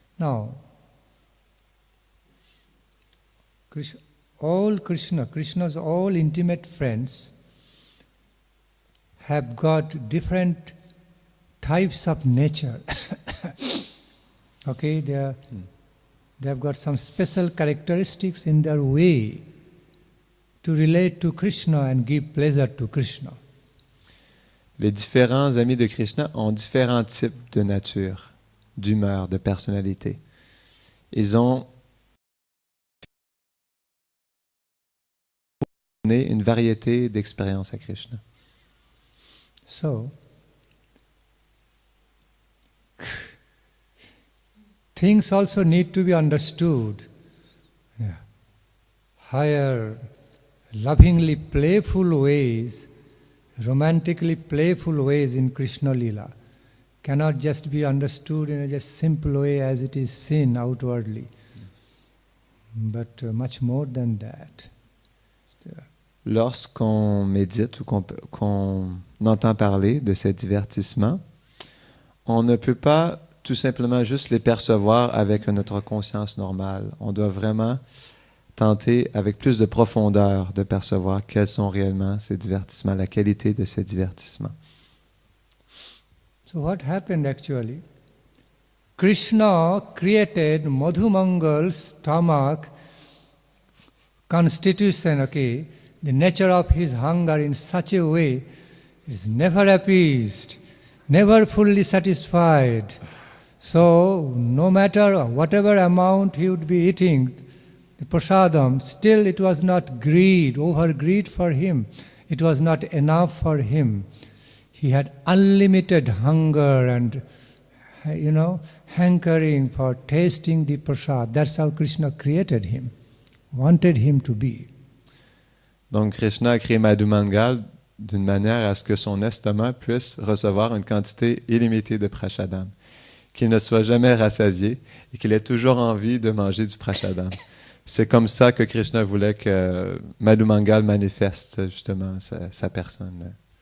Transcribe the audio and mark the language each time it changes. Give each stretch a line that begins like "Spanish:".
English: Now, Krishna's all intimate friends have got different types of nature. Okay, they have got some special characteristics in their way to relate to Krishna and give pleasure to Krishna.
French: Les différents amis de Krishna ont différents types de nature, d'humeur, de personnalité. Ils ont donné une variété d'expériences à Krishna.
English: So, things also need to be understood. Yeah. Higher, lovingly playful ways, romantically playful ways in Krishna Lila cannot just be understood in a just simple way as it is seen outwardly, but much more than that.
French: Lorsqu'on médite ou qu'on entend parler de ces divertissements, on ne peut pas tout simplement juste les percevoir avec notre conscience normale. On doit vraiment tenter avec plus de profondeur de percevoir quels sont réellement ces divertissements, la qualité de ces divertissements.
English: So what happened actually? Krishna created Madhumangal's stomach constitution, okay, the nature of his hunger in such a way it is never appeased, never fully satisfied. So no matter whatever amount he would be eating, the prasadam, still it was not greed, over greed for him. It was not enough for him. He had unlimited hunger and, hankering for tasting the prasad. That's how Krishna created him, wanted him to be.
French: Donc Krishna a créé Madhu Mangal d'une manière à ce que son estomac puisse recevoir une quantité illimitée de prasadam, qu'il ne soit jamais rassasié et qu'il ait toujours envie de manger du prasadam. C'est comme ça que Krishna voulait que Madhu Mangal manifeste justement sa personne.